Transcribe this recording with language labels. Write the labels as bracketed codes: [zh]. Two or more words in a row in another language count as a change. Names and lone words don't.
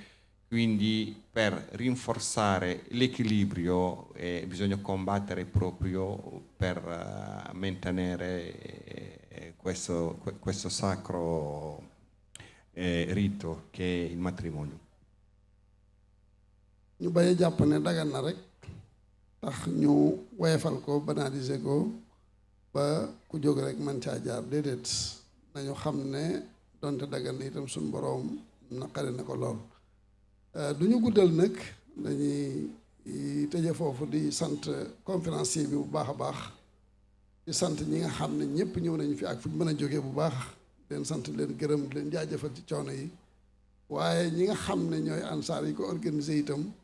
[it] Quindi per rinforzare l'equilibrio bisogna combattere proprio per mantenere questo sacro rito che è il matrimonio. [wo] ñu bañ a jàpp ne dagan na rek tax ñu woyefal ko banaliser ko ba ku jóg rek man caa jaar déedéet nañu xam ne donte dagan na itam suñ boroom naqari na ko lool. du ñu guddal nag dañuy tëje foofu di sant conférencier bi bu baax a baax di sant ñi nga xam ne ñëpp ñëw nañu fi ak fu ñu mën a jógee bu baax leen sant leen gërëm leen jaajëfal ci coono yi waaye ñi nga xam ne ñooy ansaar yi ko organisé itam